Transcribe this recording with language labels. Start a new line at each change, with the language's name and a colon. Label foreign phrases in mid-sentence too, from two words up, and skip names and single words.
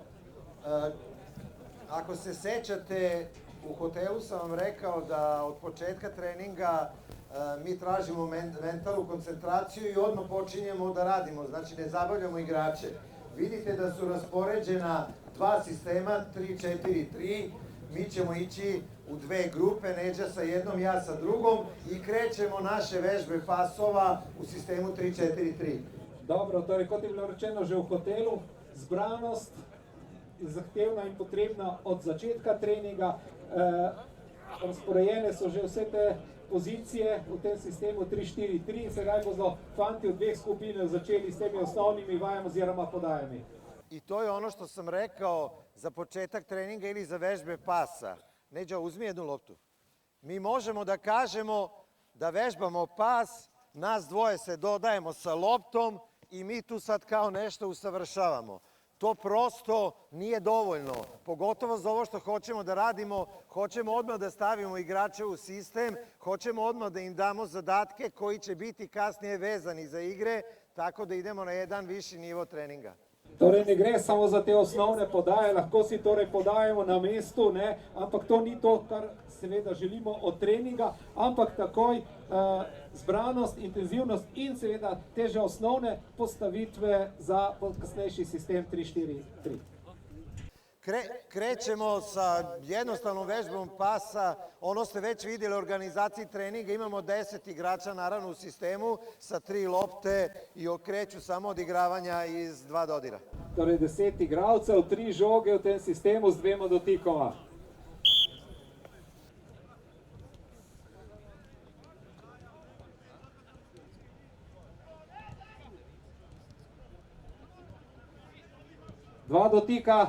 Serbian: Ako se sećate, u hotelu sam vam rekao da od početka treninga mi tražimo mentalnu koncentraciju i odmah počinjemo da radimo, znači ne zabavljamo igrače. Vidite da su raspoređena dva sistema, 3-4-3, mi ćemo ići u dve grupe, Neđa sa jednom, ja sa drugom i krećemo naše vežbe pasova u sistemu 3-4-3.
Slovenian: Dobro, torej kot je bilo rečeno že v hotelu, zbranost je zahtevna in potrebna od začetka treninga. Razporejene so že vse te pozicije v tem sistemu 3-4-3 in sedaj bodo fanti v dveh skupinah začeli s temi osnovnimi vajami oziroma podajami.
Serbian: I to je ono što sam rekao za početak treninga ili za vežbe pasa. Neđa, uzmi jednu loptu. Mi možemo da kažemo da vežbamo pas, nas dvoje se dodajemo sa loptom i mi tu sad kao nešto usavršavamo. To prosto nije dovoljno, pogotovo za ovo što hoćemo da radimo, hoćemo odmah da stavimo igrače u sistem, hoćemo odmah da im damo zadatke koji će biti kasnije vezani za igre, tako da idemo na jedan viši nivo treninga.
Slovenian: Torej ne gre samo za te osnovne podaje, lahko si torej podajamo na mestu, ne? Ampak to ni to, kar seveda želimo od treninga, ampak takoj zbranost, intenzivnost in seveda teže osnovne postavitve za kasnejši sistem 3-4-3.
Serbian: Krećemo sa jednostavnom vežbom pasa, ono ste već vidjeli u organizaciji treninga, imamo 10 igrača naravno u sistemu sa 3 lopte i okreću samo odigravanja iz 2 dodira.
Slovenian: Torej 10 igralcev, 3 žoge v tem sistemu z 2 dotikoma. Dva dotika.